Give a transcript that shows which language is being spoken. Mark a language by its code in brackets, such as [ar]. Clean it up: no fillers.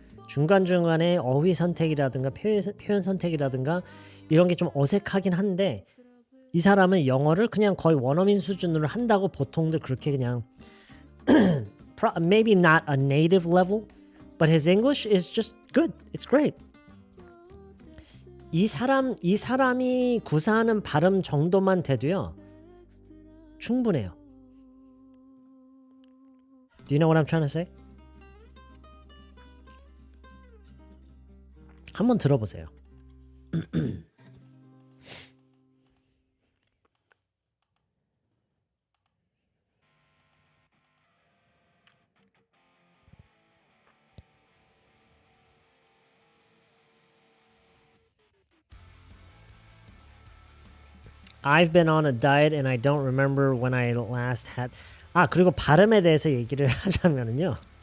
[ko] 중간중간에 어휘 선택이라든가 표현 선택이라든가 이런 게 좀 어색하긴 한데 이 사람은 영어를 그냥 거의 원어민 수준으로 한다고 보통들 그렇게 그냥 [en] maybe not a native level, but his English is just good. It's great. [ko] 이 사람이 구사하는 발음 정도만 돼도요. 충분해요. [en] Do you know what I'm trying to say? [ko] 한번 들어보세요. [en] I've been on a diet and I don't remember when I last had. [ko] 그리고 발음에 대해서 얘기를 하자면은요.